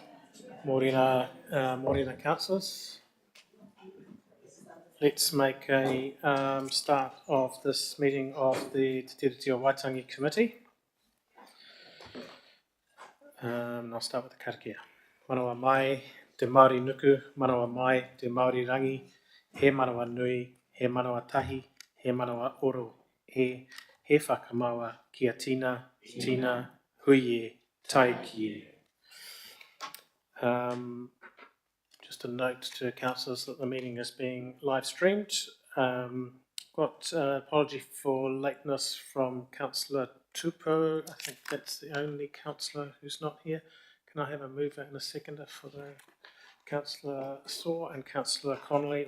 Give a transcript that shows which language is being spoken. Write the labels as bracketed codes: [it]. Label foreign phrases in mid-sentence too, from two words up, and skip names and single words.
[en] Morena councillors. Let's make a start of this meeting of the Tiriti Waitangi Komiti. I'll start with the karakia. [mi] Manawa mai, te Māori nuku, manawa mai, te Māori rangi, he manawa nui, he manawa tahi, he manawa oro, he whakamaua, kia tina, huie, tai kie. [en] Just a note to councillors that the meeting is being live streamed. Got apology for lateness from Councillor Tupou. I think that's the only councillor who's not here. Can I have a mover and a seconder for the Councillor Saw and Councillor Connolly?